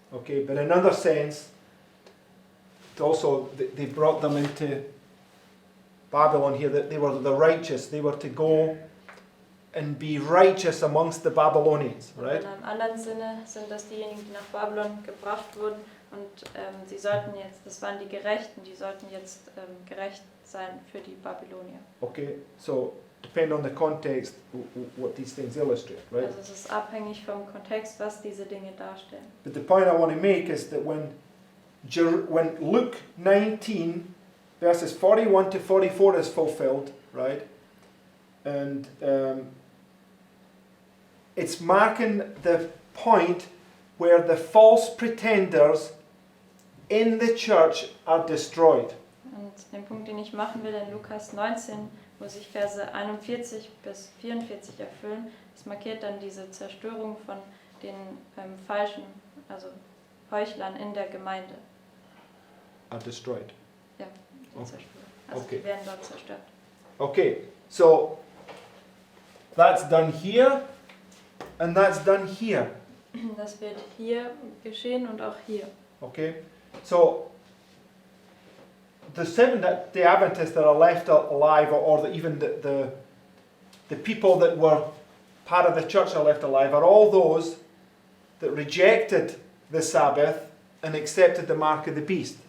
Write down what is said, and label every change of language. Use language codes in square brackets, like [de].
[en] Okay, but in another sense, it also they brought them into Babylon here, that they were the righteous. They were to go and be righteous amongst the Babylonians, [de] Und [en] right? [de] in einem anderen Sinne sind das diejenigen, die nach Babylon gebracht wurden und sie sollten jetzt, das waren die Gerechten, die sollten jetzt gerecht sein für die Babylonier. [en] Okay, so depend on the context what these things illustrate, right? [de] Also es ist abhängig vom Kontext, was diese Dinge darstellen. [en] But the point I want to make is that when Luke 19 verses 41 to 44 is fulfilled, right? And it's marking the point where the false pretenders in the church are destroyed. [de] Und den Punkt, den ich machen will in Lukas 19, wo sich Verse 41 bis 44 erfüllen, das markiert dann diese Zerstörung von den falschen, also Heuchlern in der Gemeinde. [en] Are destroyed. [de] Ja, die [en] Okay. [de] Zerstörung. Also [en] Okay. [de] die werden dort zerstört. [en] Okay, so that's done here and that's done here. [de] Das wird hier geschehen und auch hier. [en] Okay, so the Adventists that are left alive, or even the people that were part of the church are left alive, are all those that rejected the Sabbath and accepted the mark of the beast.